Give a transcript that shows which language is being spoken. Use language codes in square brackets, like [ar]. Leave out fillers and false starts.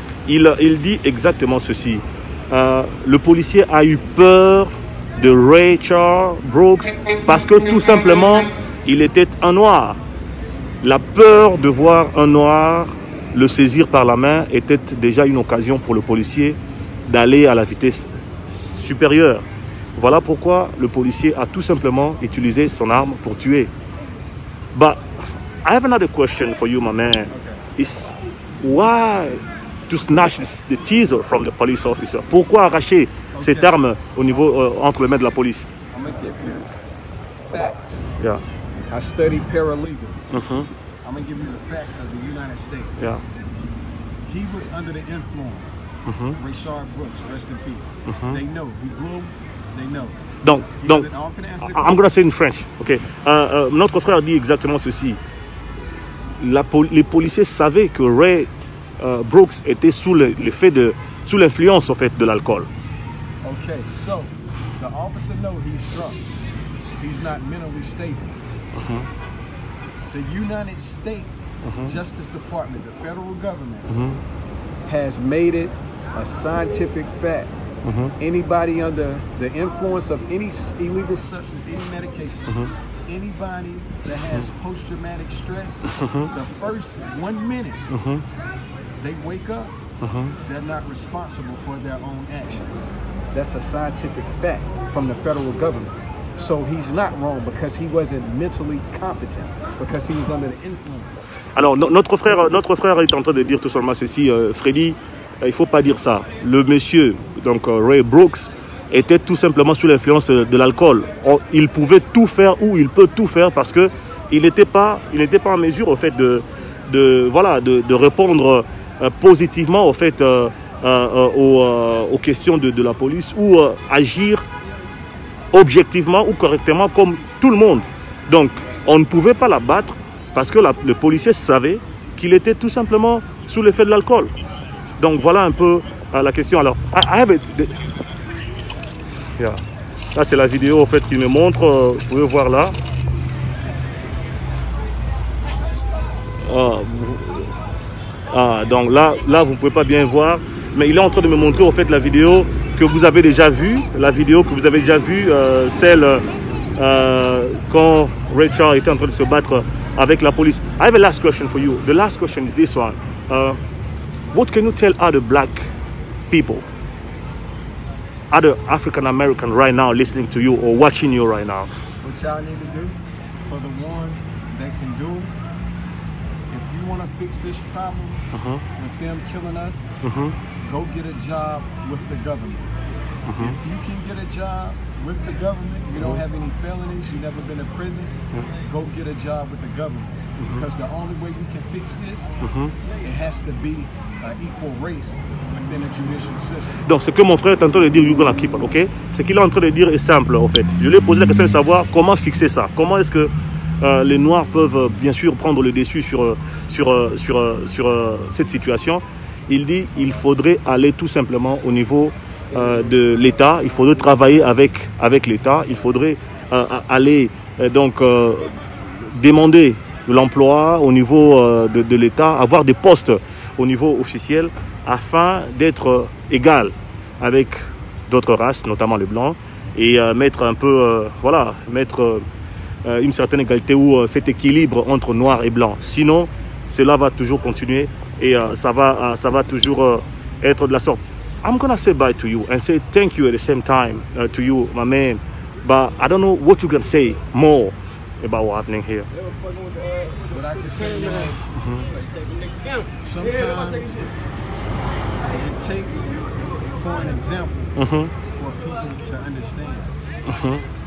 [fr] Il dit exactement ceci. Le policier a eu peur de Rachel Brooks parce que tout simplement, il était un noir. La peur de voir un noir le saisir par la main était déjà une occasion pour le policier d'aller à la vitesse supérieure. Voilà pourquoi le policier a tout simplement utilisé son arme pour tuer. [en] But I have another question for you, my man. Is why to snatch the teaser from the police officer? [fr] Pourquoi arracher cette arme au niveau entre les mains de la police? [en] I'm gonna give you facts. Yeah. I studied paralegal. I'm gonna give you the facts of the United States. Yeah. He was under the influence. Rayshard Brooks, rest in peace. They know he blew. They know. Donc, I'm gonna say in French. Okay. [fr] Notre frère dit exactement ceci. Les policiers savaient que Ray Brooks était sous l'influence en fait de l'alcool. [en] Okay, so the officer know he's drunk. He's not mentally stable. The United States Justice Department, the federal government, has made it a scientific fact. Anybody under the influence of any illegal substance, any medication, anybody that has post-traumatic stress, the first 1 minute they wake up, they're not responsible for their own actions. That's a scientific fact from the federal government. So he's not wrong because he wasn't mentally competent, because he was under the influence. [fr] Alors, notre frère est en train de dire tout simplement ceci, Freddy, il ne faut pas dire ça. Le monsieur, donc Ray Brooks, était tout simplement sous l'influence de l'alcool. Il pouvait tout faire, ou il peut tout faire, parce qu'il n'était pas en mesure, au fait, de répondre positivement, au fait, aux questions de la police, ou agir objectivement ou correctement comme tout le monde. Donc, on ne pouvait pas l'abattre parce que le policier savait qu'il était tout simplement sous l'effet de l'alcool. Donc, voilà un peu la question. Alors, yeah. Là, c'est la vidéo en fait qui me montre. Vous pouvez voir là. Donc là, vous ne pouvez pas bien voir. Mais il est en train de me montrer au fait la vidéo que vous avez déjà vue. La vidéo que vous avez déjà vue, celle quand Ray Charles était en train de se battre avec la police. [en] I have a last question for you. The last question is this one. What can you tell other black people, other African American right now listening to you or watching you right now? What y'all need to do for the ones that can do, if you want to fix this problem with them killing us, go get a job with the government. If you can get a job with the government, you don't have any felonies, you've never been in prison, go get a job with the government. Because the only way we can fix this, it has to be an equal race within the judicial system. [fr] Donc ce que mon frère est en train de dire, [en] you're gonna keep it, ok? [fr] Ce qu'il est en train de dire est simple en fait. Je lui ai posé la question de savoir comment fixer ça. Comment est-ce que les Noirs peuvent bien sûr prendre le dessus sur cette situation. Il dit qu'il faudrait aller tout simplement au niveau de l'État. Il faudrait travailler avec l'État. Il faudrait aller demander l'emploi au niveau de l'État, avoir des postes au niveau officiel afin d'être égal avec d'autres races, notamment les Blancs, et mettre un peu, mettre une certaine égalité ou cet équilibre entre Noirs et Blancs. Sinon, cela va toujours continuer et ça va toujours être de la sorte. [en] I'm gonna say bye to you and say thank you at the same time to you, my man. But I don't know what you can say more about what's happening here. What I can say, man, sometimes it takes, for an example, for people to understand.